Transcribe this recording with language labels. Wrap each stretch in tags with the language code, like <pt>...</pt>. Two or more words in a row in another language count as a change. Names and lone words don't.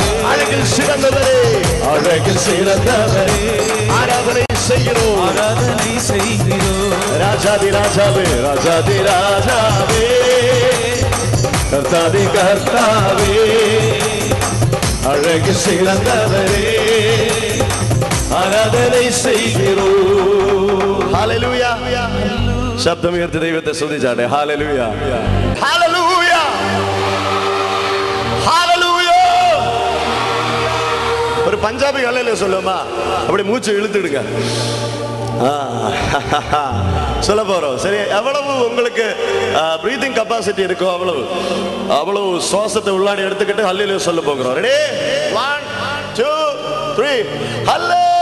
<ta>அழகில் சிறந்தவரே அழகில் சிறந்தவரே ஆராதனை செய்கிறோம் ஆராதனை செய்கிறோம் ராஜாதி ராஜாவே ராஜாதி ராஜாவே கர்த்தாவே கர்த்தாவே அழகில் சிறந்தவரே ஆராதனை செய்கிறோம்</ta> <ml>ஹல்லேலூயா ശബ്ദം ഉയർത്തി ദൈവത്തെ സ്തുതിച്ചാട്ടെ ഹല്ലേലൂയ ഹല്ലേലൂയ</ml> <ta>ഹല്ലേലൂയ</ta> <ml>ഒരു പഞ്ചാബി</ml> <ta>ഹല്ലേലൂയ சொல்லுமா அப்படி மூச்சு இழுத்துடுங்க சொல்ல போறோம் சரி எவ்வளவு உங்களுக்கு</ta> <en>breathing capacity</en> <ta>இருக்கோ அவ்வளவு சுவாசத்தை உள்ளாடி எடுத்துக்கிட்டு ஹல்லேலூயா சொல்ல போகிறோம் ரெடி 1 2 3 ஹல்லேலூயா</ta>